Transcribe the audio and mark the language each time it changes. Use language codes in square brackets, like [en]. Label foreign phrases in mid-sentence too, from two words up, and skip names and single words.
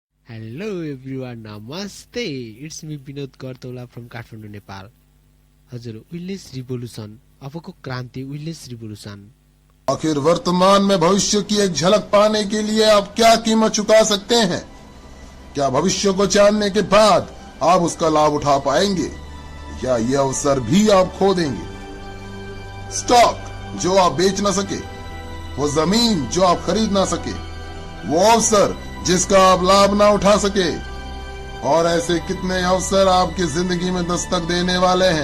[en] Hello everyone, नमस्ते। इट्स मी विनोद करतौला फ्रम काठमाडौँ, नेपाल। [ne] हजुर, [en] village revolution, [ne] अबको क्रांति [en] village revolution. [hi] आखिर वर्तमान में भविष्य की एक झलक पाने के लिए आप क्या कीमत चुका सकते हैं? क्या भविष्य को जानने के बाद आप उसका लाभ उठा पाएंगे या ये अवसर भी आप खो देंगे? स्टॉक जो आप बेच ना सके, वो जमीन जो आप खरीद ना सके, वो अवसर जिसका आप लाभ ना उठा सके, और ऐसे कितने अवसर आपकी जिंदगी में दस्तक देने वाले हैं।